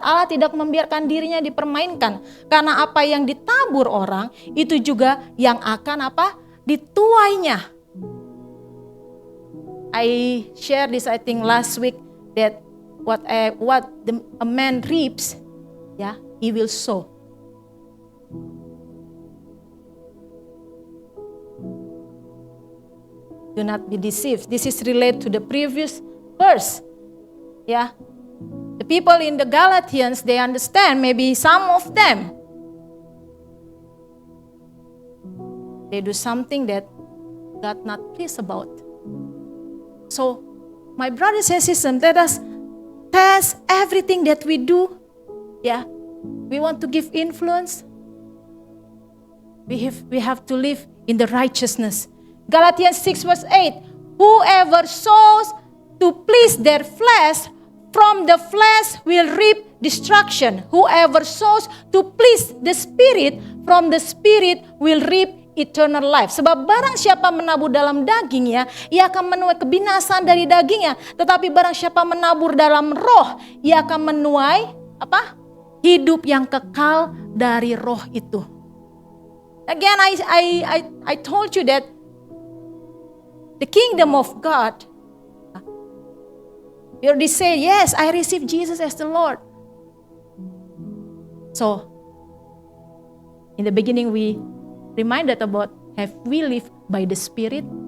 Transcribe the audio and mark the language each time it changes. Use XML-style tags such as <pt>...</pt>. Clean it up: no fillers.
<id>Allah tidak membiarkan dirinya dipermainkan. Karena apa yang ditabur orang, itu juga yang akan dituainya.</id> <en>I shared this, I think, last week, that what a man reaps, yeah, he will sow. Do not be deceived. This is related to the previous verse. Yeah. The people in the Galatians, they understand, maybe some of them, they do something that God not pleased about. So, my brothers and sisters, let us test everything that we do. Yeah. We want to give influence. We have to live in the righteousness. Galatians 6 verse 8. Whoever sows to please their flesh, from the flesh will reap destruction. Whoever sows to please the Spirit, from the Spirit will reap eternal life.</en> <id>Sebab barang siapa menabur dalam dagingnya, ia akan menuai kebinasaan dari dagingnya. Tetapi barang siapa menabur dalam roh, ia akan menuai hidup yang kekal dari roh itu.</id> <en>Again, I told you that the kingdom of God, you already say, yes, I receive Jesus as the Lord. So, in the beginning we reminded about, have we lived by the Spirit?</en>